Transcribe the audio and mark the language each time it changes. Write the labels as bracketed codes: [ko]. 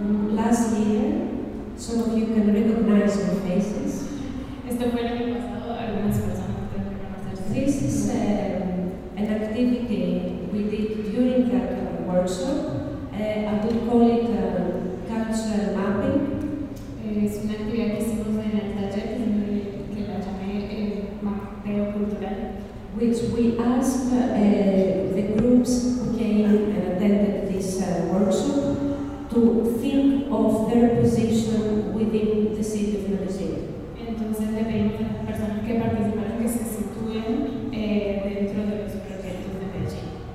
[en] Last year, some of you can recognize your faces. [es] Esto fue el año pasado, algunas personas pueden reconocer. [en] This is an activity we did during that workshop. I would call it cultural mapping. [es] Es una actividad que hicimos en el taller que la llamé mapeo cultural, [en] which we asked the groups who came and attended this workshop to think of their position within the city of Medellín. [es] Entonces le pedimos a las personas que participaron que se sitúen dentro de los proyectos de Medellín.